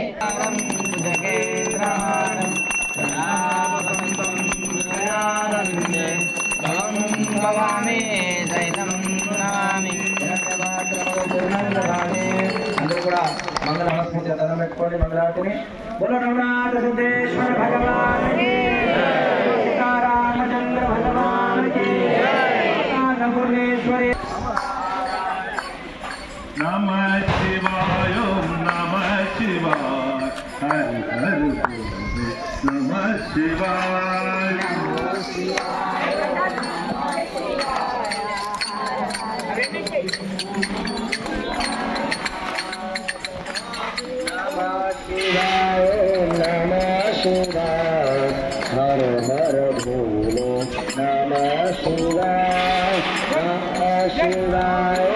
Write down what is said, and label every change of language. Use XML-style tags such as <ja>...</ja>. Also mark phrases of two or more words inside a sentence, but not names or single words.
<te>భవామి దైనం నామి। అందరూ కూడా మంగళ నమస్కారం దండం పెట్టుకోండి మంగళారతిని।</te> <hi>बोलो नवनाथ सिद्धेश्वर भगवान की सीतारामचंद्र भगवान की अन्नपूर्णेश्वरी।</hi> <sa>नमः शिवाय नमः शिवाय</sa> <hi>हरि हरि बोले</hi> <sa>नमः शिवाय। नमः शिवाय</sa> <hi>हर हर भोले</hi> <sa>नमः शिवाय नमः शिवाय</sa>